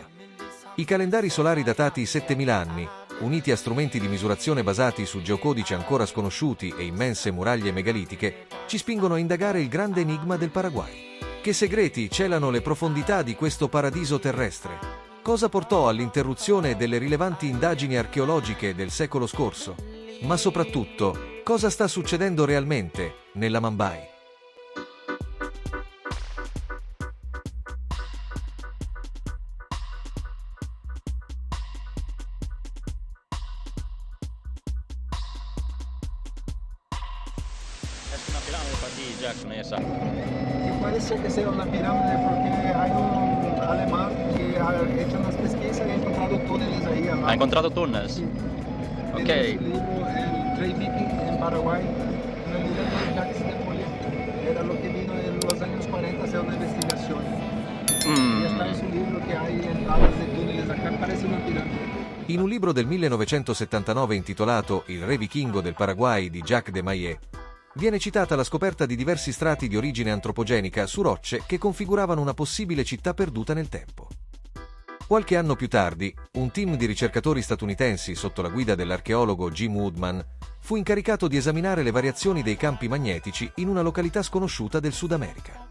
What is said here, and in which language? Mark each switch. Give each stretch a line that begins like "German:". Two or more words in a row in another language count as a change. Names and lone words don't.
Italian: I calendari solari datati 7000 anni, uniti a strumenti di misurazione basati su geocodici ancora sconosciuti e immense muraglie megalitiche, ci spingono a indagare il grande enigma del Paraguay. Che segreti celano le profondità di questo paradiso terrestre? Cosa portò all'interruzione delle rilevanti indagini archeologiche del secolo scorso? Ma soprattutto, cosa sta succedendo realmente nell'Amman Bay?
Spanish: Es una pirámide para ti, Jack, con esa. Puede ser que sea una pirámide porque hay un alemán que ha hecho unas pesquisas y ha encontrado túneles ahí abajo. ¿Ha encontrado túneles? Sí. Ok. Tiene su libro, El Rey Viking en Paraguay, en el libro de Jacques de Molay. Era lo que vino en los años 40 a hacer una investigación. Y está en su libro que hay entradas de túneles. Acá parece una pirámide.
Italian: In un libro del 1979 intitolato Il re vichingo del Paraguay di Jacques de Molay, viene citata la scoperta di diversi strati di origine antropogenica su rocce che configuravano una possibile città perduta nel tempo. Qualche anno più tardi, un team di ricercatori statunitensi sotto la guida dell'archeologo Jim Woodman fu incaricato di esaminare le variazioni dei campi magnetici in una località sconosciuta del Sud America.